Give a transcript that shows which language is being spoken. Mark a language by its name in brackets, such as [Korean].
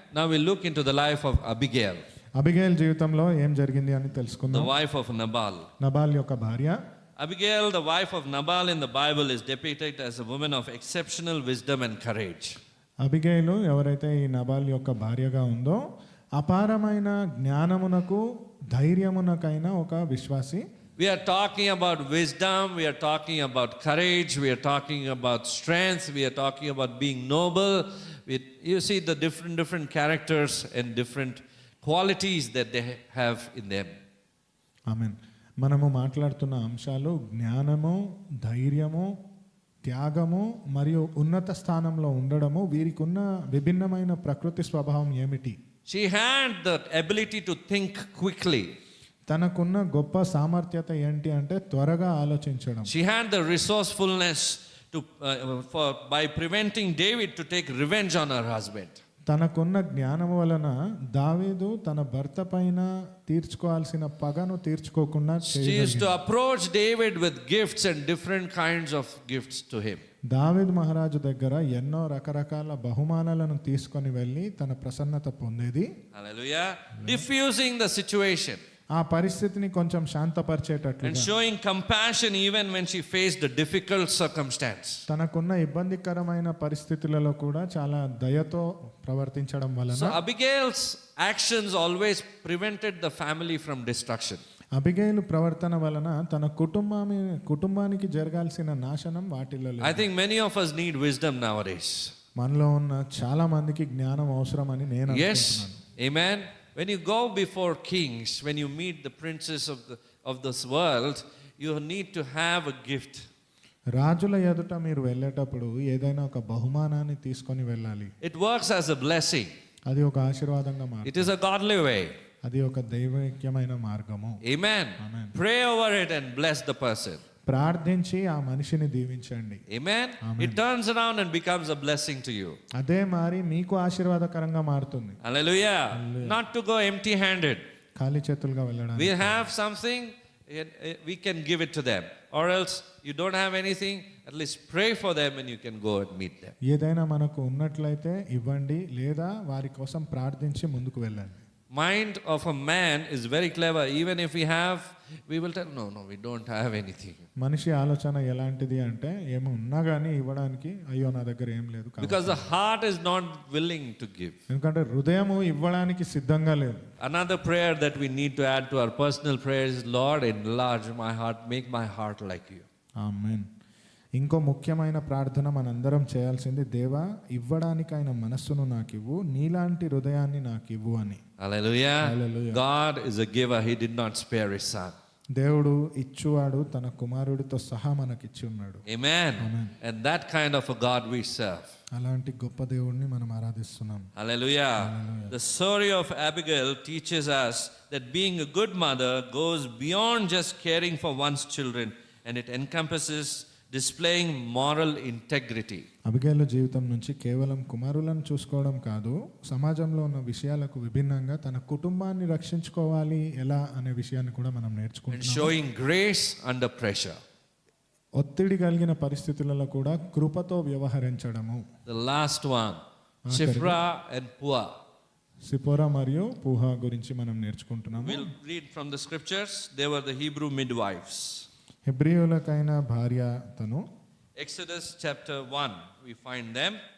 [English] Now we look into the life of Abigail, [Telugu] Abigail జీవితంలో ఏం జరిగింది అని [English] the [Telugu] తెలుసుకుందాం. [English] wife of Nabal. [Telugu] నబాల్ యొక్క భార్య. [English] Abigail, the wife of Nabal in the Bible, is depicted as a woman of exceptional wisdom and courage. [Telugu] అబిగేలు ఎవరైతే ఈ నబాల్ యొక్క భార్యగా ఉందో అపారమైన జ్ఞానమునకు ధైర్యమునకైన ఒక విశ్వాసి. [English] We are talking about wisdom, we are talking about courage, we are talking about strength, we are talking about being noble. You see the different characters and different qualities that they have in them. [Telugu] ఆమేన్. మనము మాట్లాడుతున్న అంశాలు జ్ఞానము, ధైర్యము, త్యాగము మరియు ఉన్నత స్థానంలో ఉండడము. వీరికి ఉన్న విభిన్నమైన ప్రకృతి స్వభావం ఏమిటి? [English] She had the ability to think quickly. [Telugu] తనకున్న గొప్ప సామర్థ్యత ఏంటి అంటే త్వరగా ఆలోచించడం. [English] She had the resourcefulness to by preventing David to take revenge on her husband. [Telugu] తనకున్న జ్ఞానం వలన దావీదు తన భర్త పైన తీర్చుకోవాల్సిన పగను తీర్చుకోకుండా [English] She used to approach David with gifts and different kinds of gifts to him. [Telugu] దావీదు మహారాజు దగ్గర ఎన్నో రకరకాల బహుమానాలను తీసుకొని వెళ్ళి తన ప్రసన్నత పొందేది. [English] Hallelujah. Diffusing the situation. [Telugu] ఆ పరిస్థితిని కొంచెం శాంతపరిచేటట్లు [English] And showing compassion even when she faced a difficult circumstance. [Telugu] తనకున్న ఇబ్బందికరమైన పరిస్థితులలో కూడా చాలా దయతో ప్రవర్తించడం వలన [English] So Abigail's actions always prevented the family from destruction. [Telugu] అబిగైలు ప్రవర్తన వలన తన కుటుంబానికి జరగాల్సిన నాశనం వాటిల్లో లేదు. [English] I think many of us need wisdom nowadays. [Telugu] మనలో ఉన్న చాలా మందికి జ్ఞానం అవసరమని నేను [English] Yes. [Telugu] అనుకుంటున్నాను. [English] Amen. When you go before kings, when you meet the princes of this world, you need to have a gift. [Telugu] రాజుల ఎదుట మీరు వెళ్ళేటప్పుడు ఏదైనా ఒక బహుమానాన్ని తీసుకొని వెళ్ళాలి. [English] It works as a blessing. [Telugu] అది ఒక ఆశీర్వాదంగా మారుతుంది. [English] It is a godly way. [Telugu] అది ఒక దైవికమైన మార్గము. [English] Amen. Amen. Pray over it and bless the person. [Telugu] ప్రార్థించి ఆ మనిషిని దీవించండి. [English] Amen. It turns around and becomes a blessing to you. [Telugu] అదే మరి మీకు ఆశీర్వాదకరంగా మారుతుంది. [English] Hallelujah. Not to go empty handed. [Telugu] ఖాళీ చేతులుగా వెళ్ళడానికి. [English] We have something, we can give it to them. Or else you don't have anything, at least pray for them and you can go and meet them. [Telugu] ఏదైనా మనకు ఉన్నట్లయితే ఇవ్వండి, లేదా వారి కోసం ప్రార్థించి ముందుకు వెళ్ళండి. [English] Mind of a man is very clever. Even if we have, we will tell, no, we don't have anything. [Telugu] మనిషి ఆలోచన ఎలాంటిది అంటే ఏమి ఉన్నా కానీ ఇవ్వడానికి అయ్యో నా దగ్గర ఏం లేదు. [English] Because the heart is not willing to give. [Telugu] ఎందుకంటే హృదయము ఇవ్వడానికి సిద్ధంగా లేదు. [English] Another prayer that we need to add to our personal prayers is, Lord, enlarge my heart, make my heart like you. [Telugu] ఆమేన్. ఇంకో ముఖ్యమైన ప్రార్థన మనందరం చేయాల్సింది, దేవా ఇవ్వడానికైన మనస్సును నాకు ఇవ్వు, నీలాంటి హృదయాన్ని నాకు ఇవ్వు అని. [English] Hallelujah. Hallelujah. God is a giver. He did not spare his son. [Telugu] దేవుడు ఇచ్చువాడు, తన కుమారుడితో సహా మనకిచ్చి ఉన్నాడు. [English] Amen. Amen. And that kind of a God we serve. [Telugu] అలాంటి గొప్ప దేవుడిని మనం ఆరాధిస్తున్నాం. [English] Hallelujah. The story of Abigail teaches us that being a good mother goes beyond just caring for one's children, and it encompasses displaying moral integrity. [Telugu] అబిగైలు జీవితం నుంచి కేవలం కుమారులను చూసుకోవడం కాదు, సమాజంలో ఉన్న విషయాలకు విభిన్నంగా తన కుటుంబాన్ని రక్షించుకోవాలి ఎలా అనే విషయాన్ని కూడా మనం [English] And [Telugu] నేర్చుకుంటున్నాం. [English] showing grace under pressure. [Telugu] ఒత్తిడి కలిగిన పరిస్థితులలో కూడా కృపతో వ్యవహరించడము. [English] The last one, Shifra and Pua. [Telugu] సిపోరా మరియు పూహా గురించి మనం నేర్చుకుంటున్నాము. [English] We'll read from the scriptures. They were the Hebrew midwives. [Telugu] హెబ్రీయులకైన భార్య తను. [English] Exodus chapter 1, we find them.